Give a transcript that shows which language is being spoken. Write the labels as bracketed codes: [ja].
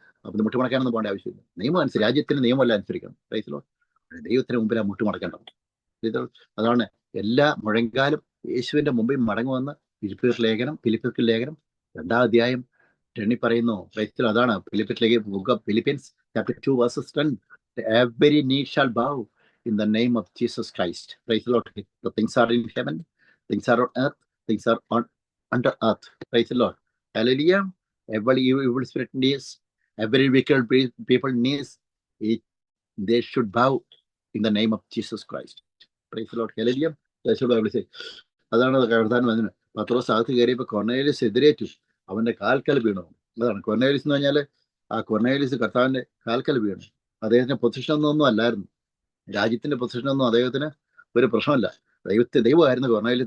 [ml] അപ്പം മുട്ടുമടക്കാനൊന്നും പോകേണ്ട ആവശ്യമില്ല. നിയമം അനുസരിച്ച് രാജ്യത്തിന് നിയമമല്ല അനുസരിക്കണം. [en] Praise the Lord. [ml] ദൈവത്തിന് മുമ്പിൽ ആ മുട്ടുമടക്കേണ്ടത്. അതാണ് എല്ലാ മുഴങ്കാലും യേശുവിന്റെ മുമ്പിൽ മടങ്ങുവന്ന് ഫിലിപ്പിയർക്ക് ലേഖനം 2 അധ്യായം 10 പറയുന്നു. അതാണ് Philippians [en] chapter 2 verses 10. Every knee shall bow in the name of Jesus Christ. Praise the Lord. The things are in heaven, things are on earth, things are under earth. Praise the Lord. Hallelujah. Every evil spirit knees, every wicked people knees, they should bow in the name of Jesus Christ. Praise the Lord. Hallelujah. [ml] അതാണ് കർത്താൻ വന്നത്. പത്രോസ് അകത്ത് കയറിയപ്പോൾ കൊർന്നേലിയസ് എതിരേറ്റു. അവന്റെ കാൽക്കൽ വീണു. അതാണ് കൊർന്നേലിയസ് എന്ന് പറഞ്ഞാൽ ആ കൊർന്നേലിയസ് കർത്താവിന്റെ കാൽക്കൽ വീണു. അദ്ദേഹത്തിന്റെ പൊസിഷനൊന്നും അല്ലായിരുന്നു. രാജ്യത്തിന്റെ പൊസിഷനൊന്നും അദ്ദേഹത്തിന് ഒരു പ്രശ്നമല്ല. ദൈവമായിരുന്നു കൊർന്നേലിയസ്.